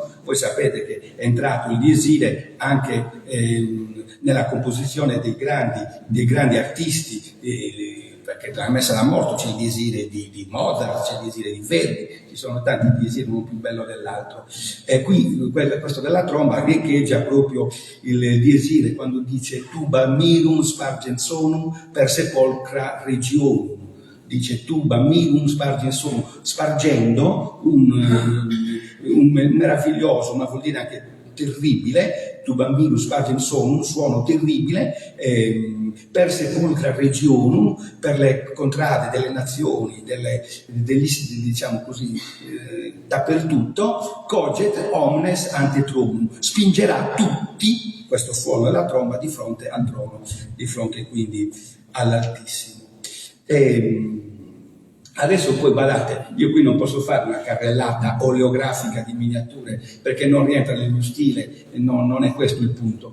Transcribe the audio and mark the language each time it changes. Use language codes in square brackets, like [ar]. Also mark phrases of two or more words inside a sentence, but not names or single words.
[it] Voi sapete che è entrato il diesire anche nella composizione dei grandi artisti, perché tra la messa alla morte c'è il diesire di Mozart, c'è il diesire di Verdi, ci sono tanti diesiri, uno più bello dell'altro. E qui questo della tromba riecheggia proprio il diesire quando dice [la] tuba mirum spargens sonum per sepolcra regionum. Dice tuba mirum spargens sonum, [it] spargendo un meraviglioso, ma vuol dire anche terribile, [la] tuba mirum spargens sonum, [it] un suono terribile, [la] per sepulcra regionum, [it] per le contrade delle nazioni, diciamo così, dappertutto, [la] coget omnes ante tronum, [it] spingerà tutti, questo suono della tromba, di fronte al trono, di fronte quindi all'Altissimo. Adesso poi badate, io qui non posso fare una carrellata oleografica di miniature perché non rientra nel mio stile, non è questo il punto.